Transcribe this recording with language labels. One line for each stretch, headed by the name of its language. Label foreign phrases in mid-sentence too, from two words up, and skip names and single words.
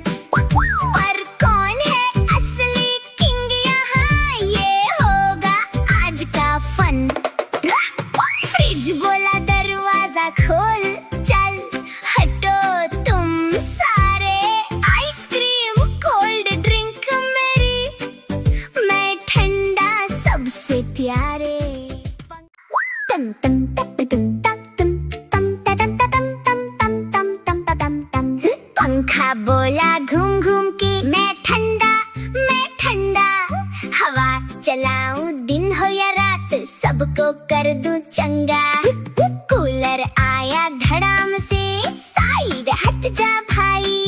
Hindi: पर कौन है असली किंग यहाँ, ये होगा आज का फन। फ्रिज बोला दरवाजा खोल, चल हटो तुम सारे।
English: ice cream cold drink
Hindi: मेरी, मैं ठंडा सबसे प्यारे। तम तम तप तुम तम तुम तम तम तम तम तम तम तम तम। पंखा बोला घूम घूम के मैं ठंडा हवा चलाऊं दिन हो या रात, सबको कर दूं चंगा। कूलर आया धड़ाम से, साइड हट जा भाई।